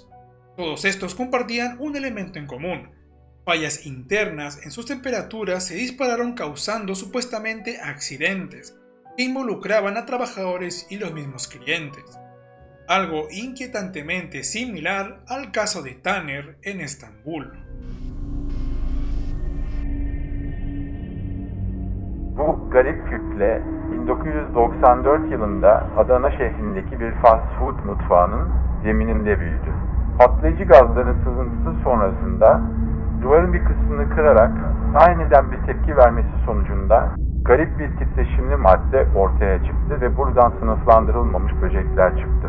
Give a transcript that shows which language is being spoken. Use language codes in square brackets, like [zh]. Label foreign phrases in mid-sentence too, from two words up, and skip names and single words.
[es] Todos estos compartían un elemento en común: fallas internas en sus temperaturas se dispararon, causando supuestamente accidentes que involucraban a trabajadores y los mismos clientes. Algo inquietantemente similar al caso de Taner en Estambul. [tr] Bu garip kütle 1994 yılında Adana şehrindeki bir fast food mutfağının zemininde büyüdü. Patlayıcı gazların sızıntısı sonrasında duvarın bir kısmını kırarak aniden bir tepki vermesi sonucunda garip bir titreşimli madde ortaya çıktı ve buradan sınıflandırılmamış böcekler çıktı.